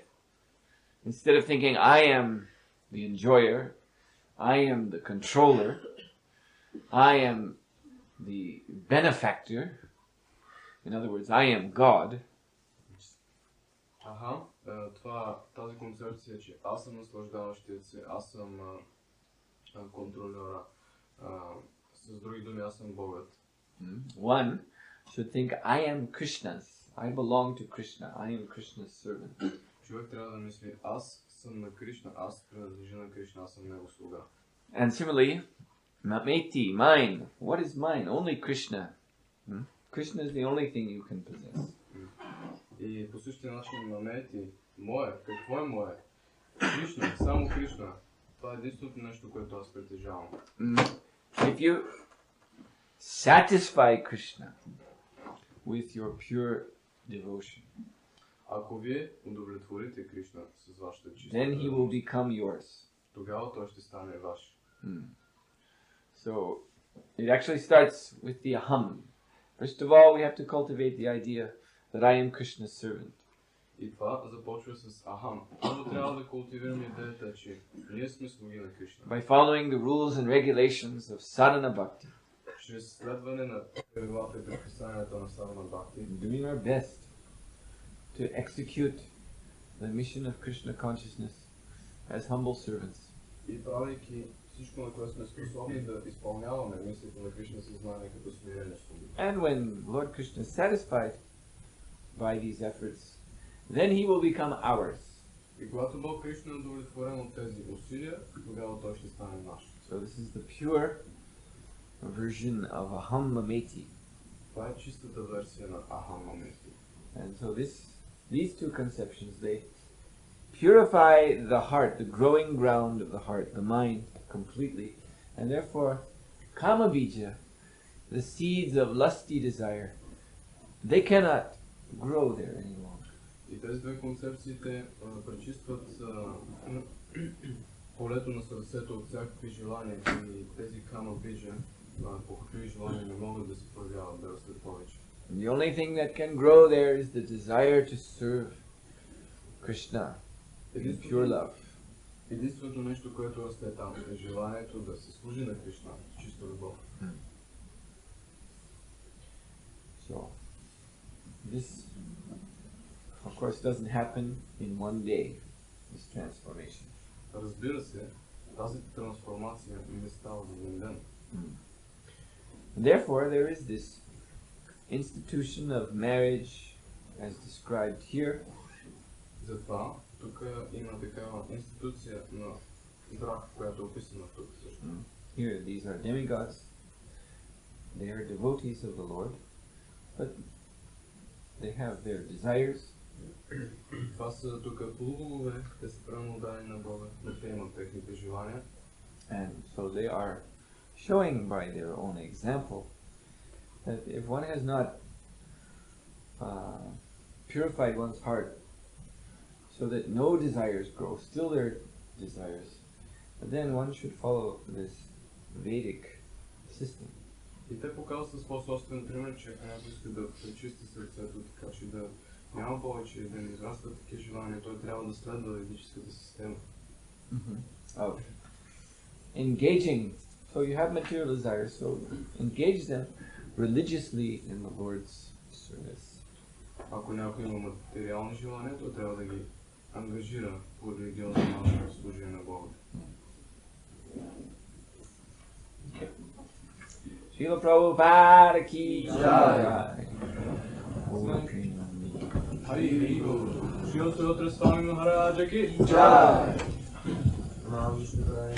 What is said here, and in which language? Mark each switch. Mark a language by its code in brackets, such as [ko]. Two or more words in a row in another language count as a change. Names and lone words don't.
[en] Instead of thinking I am the enjoyer, I am the controller, I am the benefactor. In other words, I am God. [bg] Тази концепция, че аз съм наслаждаващият се, аз съм контролера, с други думи, аз съм Богът. [en] One should think I am Krishna's. I belong to Krishna. I am Krishna's servant. [bg] Човек трябва да мисли, аз съм на Кришна, аз принадлежа на Кришна, аз съм него слуга. [en] And similarly, mameti, mine. What is mine? Only Krishna. Krishna is the only thing you can possess. [bg] И по същия начин мамети, мое, какво е мое? Кришна, само Кришна. Това е единственото нещо, което аз притежавам. [en] If you satisfy Krishna with your pure devotion, [bg] ако вие удовлетворите Кришна с вашата чиста, [en] then he will become yours. [bg] Тогава той ще стане ваш. [en] So it actually starts with the aham. First of all, we have to cultivate the idea that I am Krishna's servant. [bg] И това започва с ахам. Първо трябва да култивираме идеята, че ние сме слуги на Кришна. [en] By following the rules and regulations of [sa] साधन भक्ति. [bg] Чрез следване на правилата и предписанията на [sa] साधन भक्ति. [en] Doing our best to execute the mission of Krishna consciousness as humble servants. [bg] И правейки всичко, на което сме способни да изпълняваме мисията на Кришна съзнание като смирени слуги. [en] And when Lord Krishna is satisfied by these efforts, then he will become ours. [bg] И когато Бог Кришна е удовлетворен от тези усилия, тогава той ще стане наш. [en] So this is the pure version of [sa] अहम् ममेति. [bg] Това е чистата версия на [sa] अहम् ममेति. [en] And so these two conceptions, they purify the heart, the growing ground of the heart, the mind, completely, and therefore [sa] काम बीज, [en] the seeds of lusty desire, they cannot grow there any longer. [bg] И тези две концепциите пречистват полето на сърцето от всякакви желания и тези [sa] काम बीज, [bg] похотливи желания не могат да се проявяват, да растат повече. [en] The only thing that can grow there is the desire to serve Krishna in pure love. [bg] Единственото нещо, което расте там, е желанието да се служи на Кришна с чиста любов. [en] So, this, of course, doesn't happen in one day, this transformation. [bg] Разбира се, тази трансформация не става за един ден. [en] Therefore, there is this institution of marriage, as described here. [bg] Затова тук има такава институция на брак, която е описана тук също. [en] Here, these are demigods. They are devotees of the Lord, but they have their desires. [bg] Това са тук полубогове, те са прямо отдадени на Бога, но те имат техните желания. [en] And so they are showing by their own example that if one has not purified one's heart so that no desires grow, still there are desires, then one should follow this Vedic system. [bg] И те показват с по-собствен пример, че ако иска да пречисти сърцето, така че да няма повече, да не израстват такива желания, той трябва да следва ведическата система. [en] Of engaging, so you have material desires, so engage them religiously in the Lord's service. [bg] Ако някой има материални желания, то трябва да ги ангажира по религиозно начин в служение на Бога. [hi] Srila Prabhupada की जय. हरि बोल. Srila Sухотра Махараджа ki jai.